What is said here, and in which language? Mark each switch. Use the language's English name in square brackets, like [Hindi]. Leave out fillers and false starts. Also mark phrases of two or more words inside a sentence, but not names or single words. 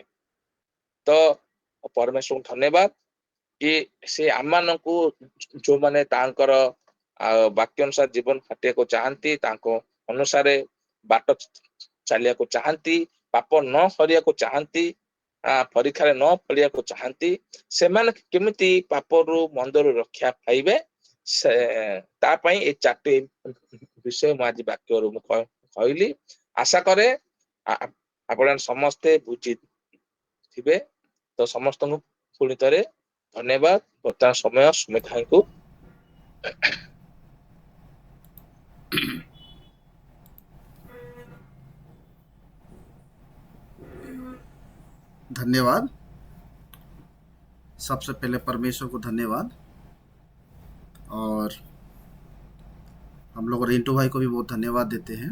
[Odia] ତ ପରମେଶ୍ୱରଙ୍କୁ ଧନ୍ୟବାଦ କି ସେ ଆମମାନଙ୍କୁ, ଯୋଉମାନେ ତାଙ୍କର ବାକ୍ୟ ଅନୁସାରେ ଜୀବନ କାଟିବାକୁ ଚାହାନ୍ତି, ତାଙ୍କ ଅନୁସାରେ ବାଟ ଚାଲିବାକୁ ଚାହାନ୍ତି, ପାପ ନ କରିବାକୁ ଚାହାନ୍ତି, ପରୀକ୍ଷାରେ ନ ପଡିବାକୁ ଚାହାନ୍ତି, ସେମାନେ କେମିତି ପାପରୁ, ମନ୍ଦରୁ ରକ୍ଷା ପାଇବେ, ସେ ତା ପାଇଁ ଏଇ 4ଟି ବିଷୟ ମୁଁ ଆଜି ବାକ୍ୟରୁ ମୁଁ କହିଲି। ଆଶା କରେ ଆପଣ ସମସ୍ତେ ବୁଝିଥିବେ। ତ ସମସ୍ତଙ୍କୁ ପୁଣି ଥରେ ଧନ୍ୟବାଦ। ବର୍ତ୍ତମାନ ସମୟ ସୁମିତ ଭାଇଙ୍କୁ। [Hindi] धन्यवाद। सबसे पहले परमेश्वर को धन्यवाद, और हम लोग रिंटू भाई को भी बहुत धन्यवाद देते हैं।